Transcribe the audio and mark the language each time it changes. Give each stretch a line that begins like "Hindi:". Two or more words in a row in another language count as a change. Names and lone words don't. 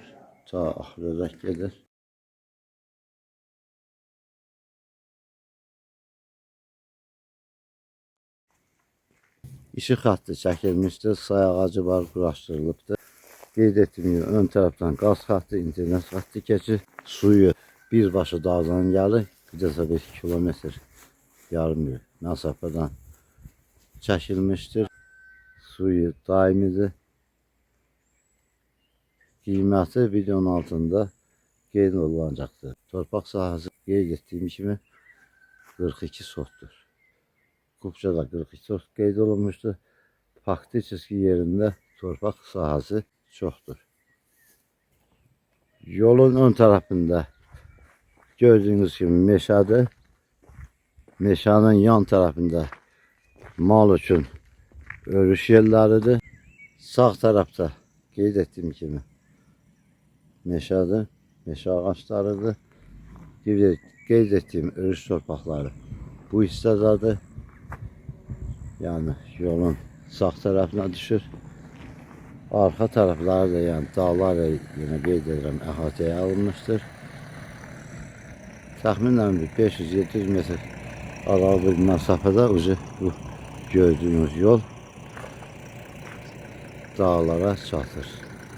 Azerbaijani: Ta ahıra gelir. İşıq hattı çəkilmişdir. Say ağacı var, quraşdırılıbdır. Qeyd etdiyim gibi ön taraftan gaz hattı, internet hattı keçir. Suyu birbaşa dağdan gəlir. Bir də 5 kilometr yarım bir məsafədən çəkilmişdir. Suyu daimidir. Qiyməti videonun altında qeyd olunacaqdır. Torpaq sahəsi qeyd etdiyim kimi 42 sotdur. Kupçada 42 sot qeyd olunmuşdur. Faktiki yerində torpaq sahəsi çoxdur. Yolun ön
Turkish: tarafında gördüğünüz gibi
Azerbaijani: meşədir. Meşanın yan tarafında mal üçün örüş yerləridir. Sağ tarafta qeyd etdiyim kimi meşədir. Meşə ağaçlarıdır. Qeyd etdiyim örüş torpaqları bu hissədədir. Yani yolun sağ tarafına düşür. Arka tarafları da, yani dağlar da yine qeyd edirəm əhatəyə alınmışdır. Təxminən 500-700 metr aralı bir məsafədə bu gördüğünüz yol dağlara çatır.